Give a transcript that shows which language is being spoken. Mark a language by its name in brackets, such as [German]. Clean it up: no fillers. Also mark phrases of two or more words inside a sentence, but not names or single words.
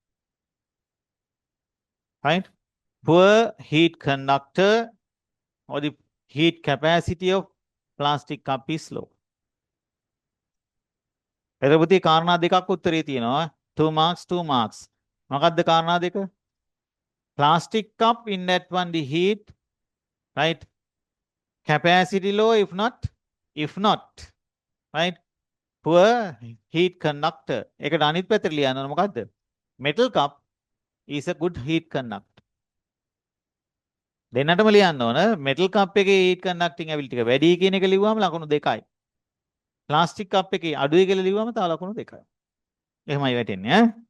[English] right poor heat conductor or the heat capacity of plastic cup is low [Sinhala] එතකොට කාරණා දෙකක් උත්තරේ තියෙනවා [English] 2 marks [Sinhala] මොකක්ද කාරණා දෙක [English] plastic cup in that one the heat right capacity low if not right poor heat conductor [Sinhala] ඒකට අනිත් පැත්තට ලියන්න ඕන මොකද්ද [English] metal cup is a good heat conductor [Sinhala] දෙන්නටම ලියන්න ඕන [English] metal cup එකේ heat conducting ability [Sinhala] එක වැඩි කියන එක ලිව්වම ලකුණු දෙකයි [English] plastic cup [Sinhala] එකේ අඩුයි කියලා ලිව්වම තව ලකුණු දෙකයි එහෙමයි වැටෙන්නේ ඈ